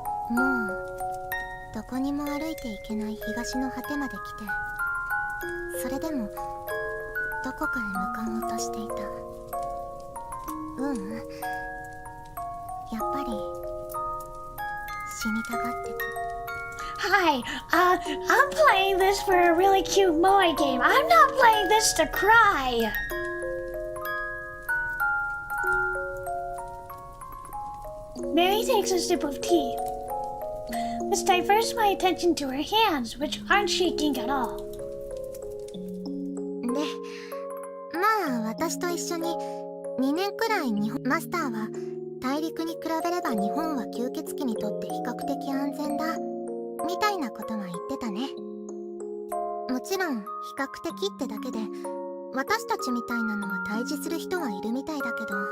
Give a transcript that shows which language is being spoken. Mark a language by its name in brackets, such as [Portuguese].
[Japanese] もうどこにも歩いていけない東の果てまで来て、それでもどこかへ向かおうとしていた。やっぱり死にたがってた。 [English] Hi, I'm playing this for a really cute moe game. I'm not playing this to cry. Mary takes a sip of tea. This diverts my attention to her hands, which aren't shaking at all. [Japanese] で、まあ私と一緒に2年くらいマスターは大陸に比べれば日本は吸血鬼にとって比較的安全だみたいなことは言ってたね。もちろん比較的ってだけで私たちみたいなのは対峙する人はいるみたいだけど。